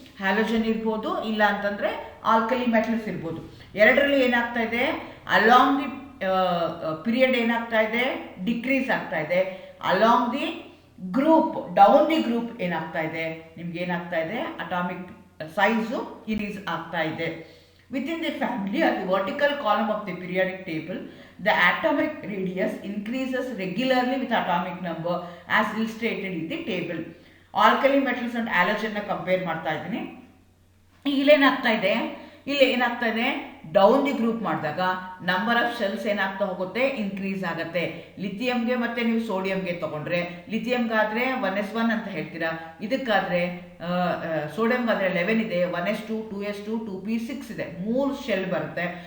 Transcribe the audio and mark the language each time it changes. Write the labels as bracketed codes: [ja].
[kn] Halogen ಇರ್ಬೋದು, ಇಲ್ಲ ಅಂತಂದರೆ ಆಲ್ಕಲಿ ಮೆಟಲ್ಸ್ ಇರ್ಬೋದು. ಎರಡರಲ್ಲಿ ಏನಾಗ್ತಾ ಇದೆ, ಅಲಾಂಗ್ ದಿ ಪೀರಿಯಡ್ ಏನಾಗ್ತಾ ಇದೆ, ಡಿಕ್ರೀಸ್ ಆಗ್ತಾ ಇದೆ. Along the group, down the group ಏನಾಗ್ತಾ ಇದೆ, ನಿಮ್ಗೆ ಏನಾಗ್ತಾ ಇದೆ, ಅಟಾಮಿಕ್ ಸೈಜು ಇನ್ಕ್ರೀಸ್ ಆಗ್ತಾ ಇದೆ. [en] Within the family or the vertical column of the periodic table, the atomic radius increases regularly with atomic number as illustrated in the table. [kn] Alkali metals and halogen ನ compare ಮಾಡ್ತಾ ಇದ್ದೀನಿ. ಇಲ್ಲೇನಾಗ್ತಾ ಇದೆ, ಇಲ್ಲಿ ಏನಾಗ್ತಾ ಇದೆ, down the group ಮಾಡಿದಾಗ number of shells ಏನಾಗ್ತಾ ಹೋಗುತ್ತೆ, ಇನ್ಕ್ರೀಸ್ ಆಗುತ್ತೆ. ಲಿಥಿಯಂಗೆ ಮತ್ತು ನೀವು ಸೋಡಿಯಂಗೆ ತೊಗೊಂಡ್ರೆ, ಲಿಥಿಯಂಗಾದರೆ 1s1 ಅಂತ ಹೇಳ್ತೀರಾ, ಇದಕ್ಕಾದರೆ ಸೋಡಿಯಂಗಾದರೆ 11 ಇದೆ, 1s2, 2s2, 2p6 ಇದೆ, 3 ಶೆಲ್ ಬರುತ್ತೆ.